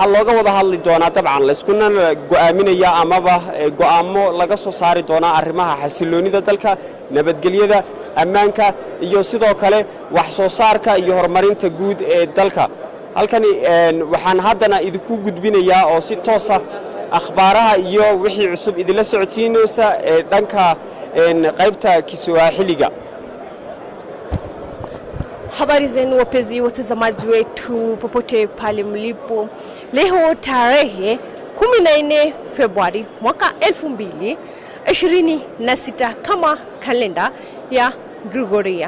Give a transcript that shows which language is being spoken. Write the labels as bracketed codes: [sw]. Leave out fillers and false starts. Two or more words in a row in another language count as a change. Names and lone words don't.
[so] looga wada hadli doonaa dabcan la iskuna go'aaminaya amaba go'aamo laga soo saari doona arrimaha xasiloonida dalka nabadgelyada ammaanka iyo sidoo kale wax soo saarka iyo horumarinta guud ee dalka halkani waxaan haddana idinku gudbinayaa oo si toos ah akhbaaraha iyo wixii cusub idila socodsiinaysa dhanka qaybta Kiswahiliga. [sw] Habari zenu wapenzi watazamaji wetu popote pale mlipo. Leo tarehe 14 Februari mwaka 2026 kama kalenda ya Gregoria.